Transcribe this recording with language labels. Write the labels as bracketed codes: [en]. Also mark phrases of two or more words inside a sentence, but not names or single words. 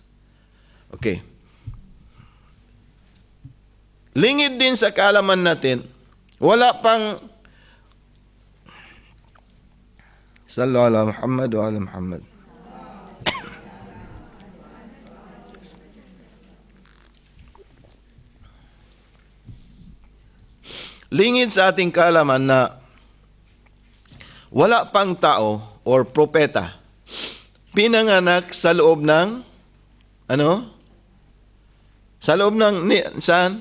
[tl] Okay. Lingid din sa kaalaman natin, wala pang [ar] صلوا على محمد وعلى محمد. [tl] Lingid sa ating kaalaman na wala pang tao or propeta pinanganak sa loob ng sa loob ng saan?